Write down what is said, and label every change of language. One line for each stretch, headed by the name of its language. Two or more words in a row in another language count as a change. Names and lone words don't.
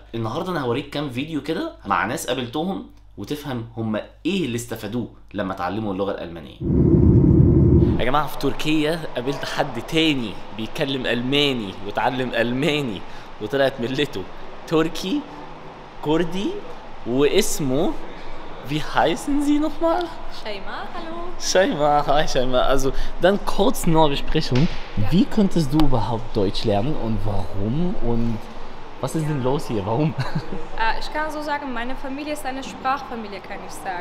Arabic: النهاردة أنا هوريك كام فيديو كده مع ناس قابلتهم وتفهم هم إيه اللي استفادوه لما تعلموا اللغة الألمانية. يا جماعة في تركيا قابلت حد تاني بيتكلم ألماني وتعلم ألماني وطلعت ملته تركي كردي واسمه
German: Wie heißen Sie nochmal? Shaima, hallo. Shaima, hi Shaima. Also dann kurz nur Besprechung. Wie konntest du überhaupt Deutsch lernen und warum? Und was ist denn los hier? Warum? Ich kann so sagen, meine Familie ist eine Sprachfamilie, kann ich sagen.